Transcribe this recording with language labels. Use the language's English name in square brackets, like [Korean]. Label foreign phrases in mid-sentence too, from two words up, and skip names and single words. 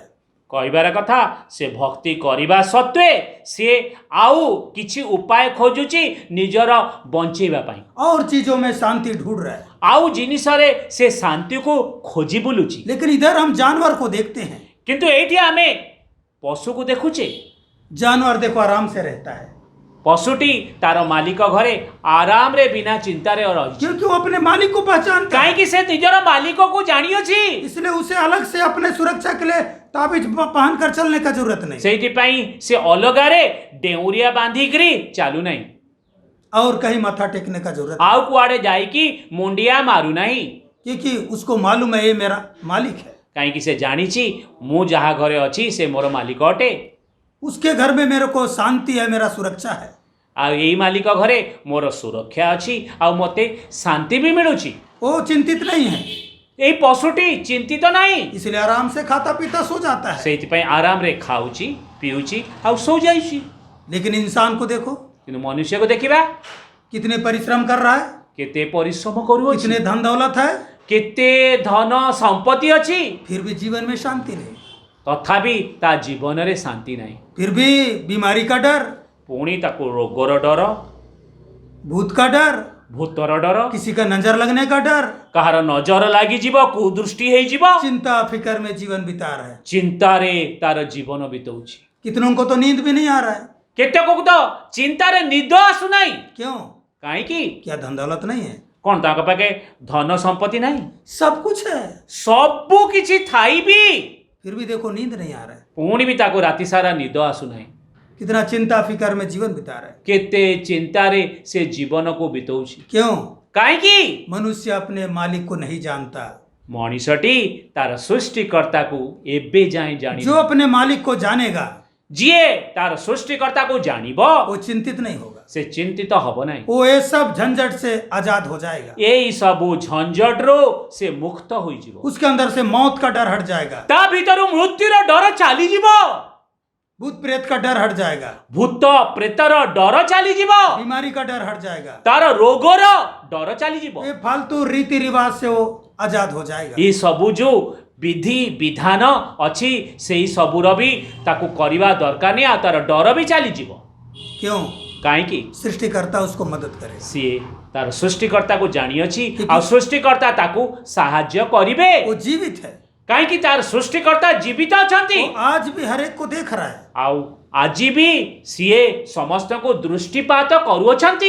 [Odia] କହିବାର କଥା ସେ ଭକ୍ତି କରିବା ସତ୍ତ୍ୱେ ସିଏ ଆଉ କିଛି ଉପାୟ ଖୋଜୁଛି ନିଜର ବଞ୍ଚେଇବା ପାଇଁ। [Hindi] और चीजों में शांति ढूंढ रहा है। [Odia] ଆଉ ଜିନିଷରେ ସେ ଶାନ୍ତିକୁ ଖୋଜି ବୁଲୁଛି। [Hindi] लेकिन इधर हम जानवर को देखते हैं। [Odia] କିନ୍ତୁ ଏଇଠି ଆମେ ପଶୁକୁ ଦେଖୁଛେ। [Hindi] जानवर देखो आराम से रहता है, [Odia] ପଶୁଟି ତାର ମାଲିକ ଘରେ ଆରାମରେ ବିନା ଚିନ୍ତାରେ ରହିଛି। [Hindi] क्योंकि वो अपने मालिक को पहचानता है। [Odia] କାହିଁକି ସେ ନିଜର ମାଲିକକୁ ଜାଣିଅଛି। [Hindi] इसलिए उसे अलग से अपने सुरक्षा के लिए ताबीज पहन कर चलने का जरूरत नहीं [Odia] ସେଇଥିପାଇଁ ସେ ଅଲଗାରେ ଡେଉଁରିଆ ବାନ୍ଧିକିରି ଚାଲୁନାହିଁ, [Hindi] और कहीं माथा टेकने का जरूरत [Odia] ଆଉ କୁଆଡ଼େ ଯାଇକି ମୁଣ୍ଡିଆ ମାରୁନାହିଁ। [Hindi] क्योंकि उसको मालूम है ये मेरा मालिक है। [Odia] କାହିଁକି ସେ ଜାଣିଛି ମୁଁ ଯାହା ଘରେ ଅଛି ସେ ମୋର ମାଲିକ ଅଟେ। [Hindi] उसके घर में मेरे को शांति है, मेरा सुरक्षा है। [Odia] ଆଉ ଏଇ ମାଲିକ ଘରେ ମୋର ସୁରକ୍ଷା ଅଛି ଆଉ ମୋତେ ଶାନ୍ତି ବି ମିଳୁଛି। [Hindi] वो चिंतित नहीं है, [Odia] ଏଇ ପଶୁଟି ଚିନ୍ତିତ ନାହିଁ। [Hindi] इसलिए आराम से खाता पीता सो जाता है। [Odia] ସେଇଥିପାଇଁ ଆରାମରେ ଖାଉଛି ପିଉଛି ଆଉ ଶୋଇଯାଉଛି। [Hindi] लेकिन इंसान को देखो [Odia] କିନ୍ତୁ ମନୁଷ୍ୟକୁ ଦେଖିବା [Hindi] कितने परिश्रम कर रहा है, [Odia] କେତେ ପରିଶ୍ରମ କରୁଅଛି, [Hindi] कितने धन दौलत है, [Odia] କେତେ ଧନ ସମ୍ପତ୍ତି ଅଛି, [Hindi] फिर भी जीवन में शांति नहीं। [Odia] ତଥାପି ତା ଜୀବନରେ ଶାନ୍ତି ନାହିଁ। [Hindi] फिर भी बीमारी का डर, [Odia] ପୁଣି ତାକୁ ରୋଗର ଡର, [Hindi] भूत का डर, [Odia] ଭୂତର ଡର, [Hindi] किसी का नजर लगने का डर, [Odia] କାହାର ନଜର ଲାଗିଯିବ, କୁଦୃଷ୍ଟି ହେଇଯିବ, [Hindi] चिंता फिकर में जीवन बिता रहा है। [Odia] ଚିନ୍ତାରେ ତାର ଜୀବନ ବିତଉଛି। [Hindi] कितनों को तो नींद भी नहीं आ रहा है। [Odia] କେତେକକୁ ତ ଚିନ୍ତାରେ ନିଦ ଆସୁନାହିଁ। [Hindi] क्यों? [Odia] କାହିଁକି? [Hindi] क्या धन दौलत नहीं है? [Odia] କ'ଣ ତାଙ୍କ ପାଖେ ଧନ ସମ୍ପତ୍ତି ନାହିଁ? [Hindi] सब कुछ है, [Odia] ସବୁ କିଛି ଥାଇ ବି [Hindi] फिर भी देखो नींद नहीं आ रहा है। [Odia] ପୁଣି ବି ତାକୁ ରାତି ସାରା ନିଦ ଆସୁନାହିଁ। [Hindi] कितना चिंता फिकर में जीवन बिता रहा है। [Odia] କେତେ ଚିନ୍ତାରେ ସେ ଜୀବନକୁ ବିତଉଛି। [Hindi] क्यों? [Odia] କାହିଁକି? [Hindi] मनुष्य अपने मालिक को नहीं जानता। [Odia] ମଣିଷଟି ତାର ସୃଷ୍ଟିକର୍ତ୍ତାକୁ ଏବେ ଯାଏଁ ଜାଣି [Hindi] जो अपने मालिक को जानेगा [Odia] ଯିଏ ତାର ସୃଷ୍ଟିକର୍ତ୍ତାକୁ ଜାଣିବ [Hindi] वो चिंतित नहीं होगा, [Odia] ସେ ଚିନ୍ତିତ ହବ ନାହିଁ। [Hindi] वो ये सब झंझट से आजाद हो जाएगा। [Odia] ଏଇ ସବୁ ଝଞ୍ଝଟରୁ ସେ ମୁକ୍ତ ହୋଇଯିବ। [Hindi] उसके अंदर से मौत का डर हट जाएगा, [Odia] ତା ଭିତରୁ ମୃତ୍ୟୁର ଡର ଚାଲିଯିବ, [Hindi] भूत प्रेत का डर हट जाएगा, [Odia] ଭୂତ ପ୍ରେତର ଡର ଚାଲିଯିବ, [Hindi] बीमारी का डर हट जाएगा, [Odia] ତାର ରୋଗର ଡର ଚାଲିଯିବ। [Hindi] ये फालतू रीति रिवाज से वो आजाद हो जाएगा। [Odia] ଏ ସବୁ ଯୋଉ ବିଧି ବିଧାନ ଅଛି ସେଇ ସବୁର ବି ତାକୁ କରିବା ଦରକାର ନାହିଁ, ଆଉ ତାର ଡର ବି ଚାଲିଯିବ। [Hindi] क्यों? [Odia] କାହିଁକି? [Hindi] सृष्टिकर्ता उसको मदद करे। [Odia] ସିଏ ତାର ସୃଷ୍ଟିକର୍ତ୍ତାକୁ ଜାଣିଅଛି, ଆଉ ସୃଷ୍ଟିକର୍ତ୍ତା ତାକୁ ସାହାଯ୍ୟ କରିବେ। [Hindi] वो जीवित है, [Odia] କାହିଁକି? ତାର ସୃଷ୍ଟିକର୍ତ୍ତା ଜୀବିତ ଅଛନ୍ତି, [Hindi] वो आज भी हर एक को देख रहा है, [Odia] ଆଉ ଆଜି ବି ସିଏ ସମସ୍ତଙ୍କୁ ଦୃଷ୍ଟିପାତ କରୁଅଛନ୍ତି।